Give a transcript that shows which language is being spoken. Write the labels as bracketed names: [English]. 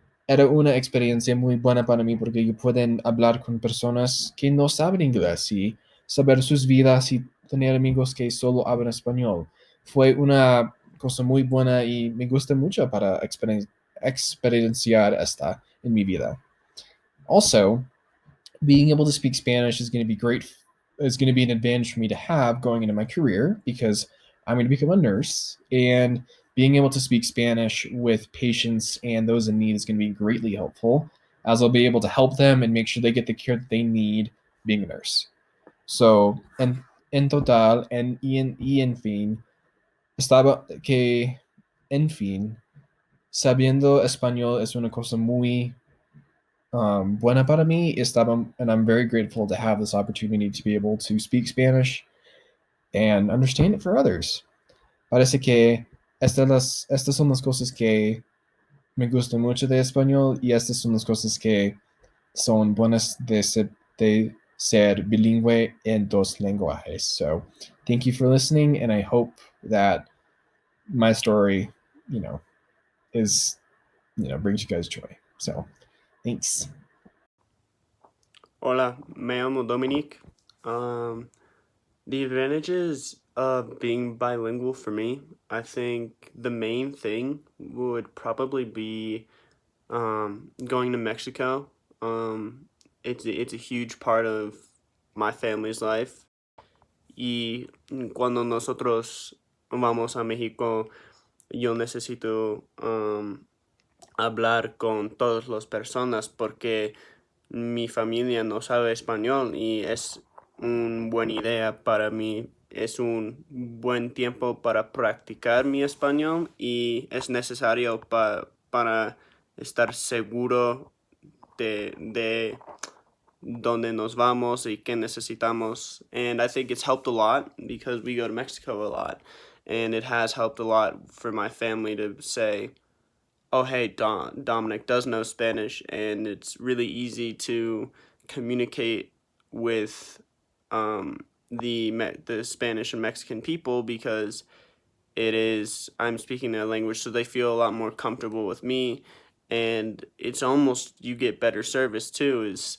[Spanish] era una experiencia muy buena para mí porque yo pueden hablar con personas que no saben inglés y saber sus vidas y tener amigos que solo hablan español. Fue una cosa muy buena y me gusta mucho para experienciar esta en mi vida. [English] Also, being able to speak Spanish is going to be great, is going to be an advantage for me to have going into my career because I'm going to become a nurse, and being able to speak Spanish with patients and those in need is going to be greatly helpful, as I'll be able to help them and make sure they get the care that they need being a nurse. [Spanish] So, en total, en fin, estaba que, en fin, sabiendo español es una cosa muy buena para mí. [English] Estaba, and I'm very grateful to have this opportunity to be able to speak Spanish and understand it for others. [Spanish] Parece que estas son las cosas que me gustan mucho de español y estas son las cosas que son buenas de ser bilingüe en dos lenguajes. [English] So, thank you for listening, and I hope that my story, is, brings you guys joy. So, thanks. [Spanish] Hola, me llamo Dominique. [English] The advantages of being bilingual for me, I think the main thing would probably be going to Mexico. It's a huge part of my family's life. [Spanish] Y cuando nosotros vamos a México, yo necesito hablar con todas las personas porque mi familia no sabe español y es una buena idea para mí. Es un buen tiempo para practicar mi español y es necesario para estar seguro de dónde nos vamos y qué necesitamos. [English] And I think it's helped a lot because we go to Mexico a lot. And it has helped a lot for my family to say, oh, hey, Dominic does know Spanish, and it's really easy to communicate with the Spanish and Mexican people because I'm speaking their language, so they feel a lot more comfortable with me, and it's almost, you get better service too,